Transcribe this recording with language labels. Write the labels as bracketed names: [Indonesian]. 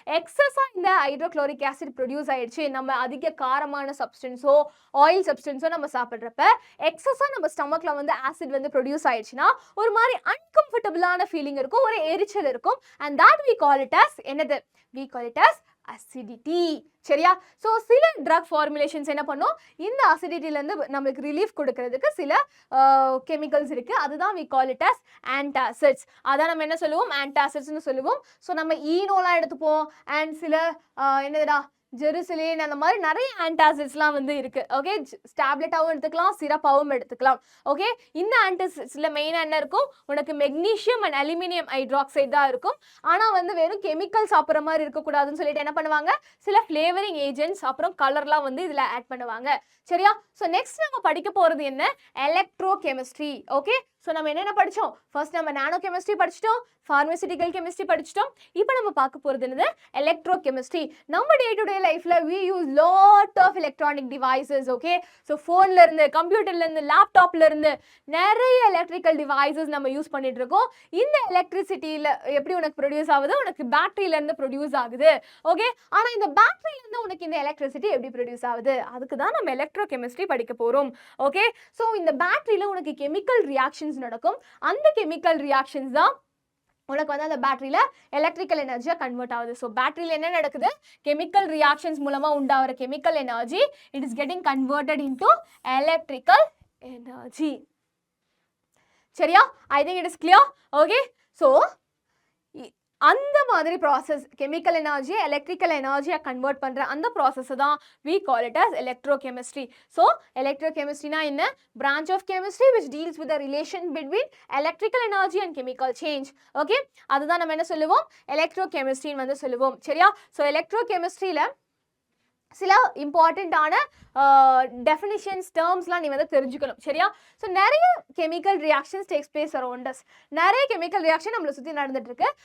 [Tamil] எக்ஸஸாக இந்த hydrochloric acid produce ஆயிடுச்சு. நம்ம அதிக காரமான சப்ஸ்டன்ஸோ ஆயில் சப்ஸ்டன்ஸோ நம்ம சாப்பிட்றப்ப எக்ஸஸாக நம்ம ஸ்டமக்கில் வந்து ஆசிட் வந்து ப்ரொடியூஸ் ஆயிடுச்சுன்னா ஒரு மாதிரி அன்கம்ஃபர்டபுளான ஃபீலிங் இருக்கும், ஒரு எரிச்சல் இருக்கும். [English] And that we call it as என்னது? We call it as acidity. சரியா? [Tamil] ஸோ சில ட்ரக் ஃபார்முலேஷன்ஸ் என்ன பண்ணும்? இந்த அசிடிட்டிலேருந்து நம்மளுக்கு ரிலீஃப் கொடுக்கறதுக்கு சில கெமிக்கல்ஸ் இருக்குது. [English] அதுதான் we call it as antacids. [Tamil] அதான் நம்ம என்ன சொல்லுவோம்? ஆன்டாசிட்ஸ்னு சொல்லுவோம். ஸோ நம்ம ஈனோலாம் எடுத்துப்போம் அண்ட் சில என்னதுடா ஜெருசலேன், அந்த மாதிரி நிறைய ஆன்டாசிட்ஸ்லாம் வந்து இருக்குது. ஓகே, டேப்லெட்டாகவும் எடுத்துக்கலாம், சிரப்பாகவும் எடுத்துக்கலாம். ஓகே, இந்த ஆன்டாசிட்ஸில் மெயினாக என்ன இருக்கும்? உனக்கு மெக்னீஷியம் அண்ட் அலுமினியம் ஹைட்ராக்சைடு தான் இருக்கும். ஆனால் வந்து வெறும் கெமிக்கல் சாப்பிட்ற மாதிரி இருக்கக்கூடாதுன்னு சொல்லிட்டு என்ன பண்ணுவாங்க? சில ஃப்ளேவரிங் ஏஜென்ட்ஸ் அப்புறம் கலர்லாம் வந்து இதில் ஆட் பண்ணுவாங்க. சரியா? ஸோ நெக்ஸ்ட் நம்ம படிக்க போகிறது என்ன? எலக்ட்ரோகெமிஸ்ட்ரி. ஓகே, ஸோ நம்ம என்னென்ன படித்தோம்? ஃபர்ஸ்ட் நம்ம நானோ கெமிஸ்ட்ரி படிச்சிட்டோம், ஃபார்மசிட்டிக்கல் கெமிஸ்ட்ரி படிச்சிட்டோம். இப்போ நம்ம பார்க்க போகிறது என்னது? எலக்ட்ரோகெமிஸ்ட்ரி. [English] நம்ம day to day லைஃப்பில் we use lot of electronic devices. [Tamil] Okay, so ஃபோன்லேருந்து, கம்ப்யூட்டர்லேருந்து, லேப்டாப்லேருந்து நிறைய எலக்ட்ரிக்கல் டிவைசஸ் நம்ம யூஸ் பண்ணிட்டு இருக்கோம். இந்த எலக்ட்ரிசிட்டியில் எப்படி உனக்கு ப்ரொடியூஸ் ஆகுது? உனக்கு பேட்டரியிலேருந்து ப்ரொடியூஸ் ஆகுது. ஓகே, ஆனால் இந்த பேட்டரியிலேருந்து உனக்கு இந்த எலக்ட்ரிசிட்டி எப்படி ப்ரொடியூஸ் ஆகுது? அதுக்கு தான் நம்ம எலக்ட்ரோகெமிஸ்ட்ரி படிக்க போகிறோம். ஓகே, ஸோ இந்த பேட்டரியில் உனக்கு கெமிக்கல் ரியாக்ஷன்ஸ் நடக்கும். அந்த கெமிக்கல் ரியாக்ஷன்ஸ் தான் உனக்கு வந்து அந்த பேட்டரியில எலக்ட்ரிக்கல் எனர்ஜியா கன்வெர்ட் ஆகுது. ஸோ பேட்டரியில என்ன நடக்குது? கெமிக்கல் ரியாக்ஷன்ஸ் மூலமா உண்டாகிற chemical energy [English] It is getting converted into electrical energy. [Tamil] சரியா? [English] I think it is clear. [Tamil] Okay, so அந்த மாதிரி ப்ராசஸ் கெமிக்கல் எனர்ஜியை எலக்ட்ரிக்கல் எனர்ஜியாக கன்வெர்ட் பண்ணுற அந்த ப்ராசஸை தான் [English] we call it as electrochemistry. [Tamil] So electrochemistryனா என்ன? [English] branch of chemistry which deals with the relation between electrical energy and chemical change. [Tamil] Okay, அதுதான் நம்ம என்ன சொல்லுவோம்? எலக்ட்ரோகெமிஸ்ட்ரின்னு வந்து சொல்லுவோம். சரியா? ஸோ எலக்ட்ரோகெமிஸ்ட்ரியில் சில இம்பார்ட்டண்ட்டான டெஃபினிஷன்ஸ் டேர்ம்ஸ்லாம் நீ வந்து தெரிஞ்சுக்கணும். சரியா? ஸோ நிறைய [English] Chemical reactions takes place around us. [Tamil] நிறைய கெமிக்கல் ரியாக்ஷன் நம்மளை சுற்றி நடந்துட்டு இருக்கு.